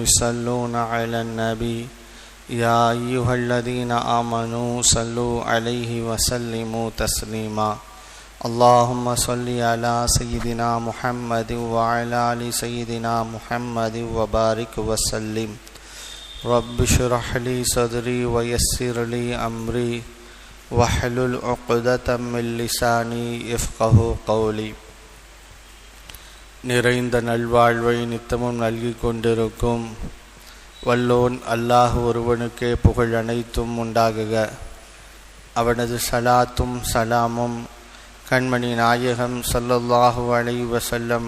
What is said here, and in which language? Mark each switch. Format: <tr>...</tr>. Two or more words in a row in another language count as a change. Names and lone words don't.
<ar>يصلون على النبي يا أيها الذين آمنوا صلوا عليه وسلموا تسليما اللهم صل على سيدنا محمد وعلى آل سيدنا محمد وبارك وسلم رب اشرح لي صدري ويسر لي أمري واحلل عقدة من لساني يفقهوا قولي.</ar> <ta>நிறைந்த நல்வாழ்வை நித்தமும் நல்கி கொண்டிருக்கும் வல்லோன் அல்லாஹ் ஒருவனுக்கே புகழ் அனைத்தும் உண்டாகுக. அவனது சலாத்தும் சலாமும் கண்மணி நாயகம்</ta> <ar>صلى الله عليه وسلم</ar>